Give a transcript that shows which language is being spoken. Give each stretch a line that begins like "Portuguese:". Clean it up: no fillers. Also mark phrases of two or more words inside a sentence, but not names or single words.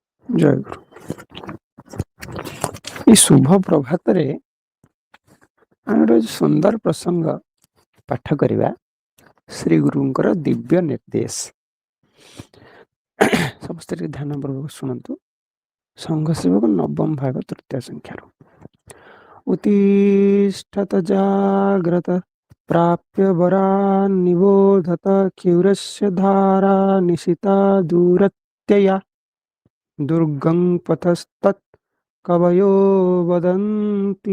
Odia: ଜୟ ଗୁରୁ। ଏହି ଶୁଭ ପ୍ରଭାତରେ ଆମେ ଗୋଟେ ସୁନ୍ଦର ପ୍ରସଙ୍ଗ ପାଠ କରିବା। ଶ୍ରୀ ଗୁରୁଙ୍କର ଦିବ୍ୟ ନିର୍ଦ୍ଦେଶ। ସମସ୍ତେ ଟିକେ ଧ୍ୟାନପୂର୍ବକ ଶୁଣନ୍ତୁ। ସଂଘ ସେବକ ନବମ ଭାଗ ତୃତୀୟ ସଂଖ୍ୟାରୁ।
Sanskrit: ଉତ୍ତିଷ୍ଠତ ଜାଗ୍ରତ ପ୍ରାପ୍ୟ ବରାନ୍ ନିବୋଧତ କ୍ଷୌରସ୍ୟ ଧାରା ନିଶିତା ଦୂରତ୍ୟୟା ଦୁର୍ଗଂ ପଥಸ್ತତ୍ କବୟୋ ବଦନ୍ତି।